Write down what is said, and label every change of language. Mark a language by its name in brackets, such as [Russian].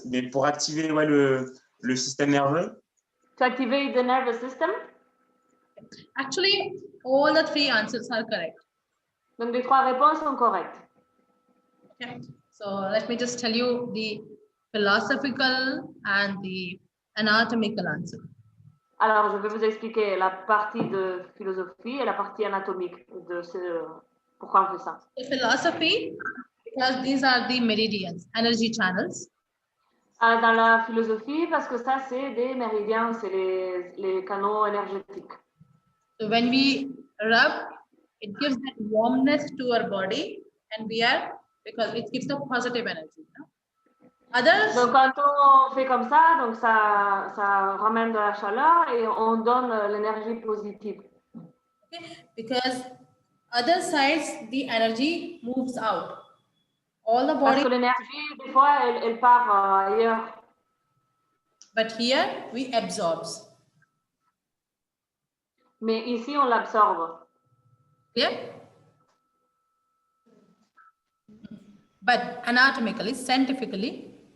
[French] Pour activer le système nerveux. [English] To activate the nervous system. Actually, all the three answers are correct. [French] Donc, les trois réponses sont correctes. [English] Okay. So let me just tell you the philosophical and the anatomical answer. [French] Alors, je vais vous expliquer la partie de philosophie et la partie anatomique de pourquoi on fait ça. [English] The philosophy, because these are the meridians, energy channels. [French] Dans la philosophie, parce que ça, c'est des méridiens, c'est les canaux énergétiques. [English] So when we rub, it gives that warmness to our body, and because it gives the positive energy. No? Others. [French] Donc, quand on fait comme ça, donc ça ramène de la chaleur et on donne l'énergie positive. [English] Okay. Because other sides, the energy moves out. All the body. [French] Parce que l'énergie, des fois, elle part ailleurs. [English] But here, we absorb. [French] Mais ici, on l'absorbe. [English] Clear? But anatomically, scientifically,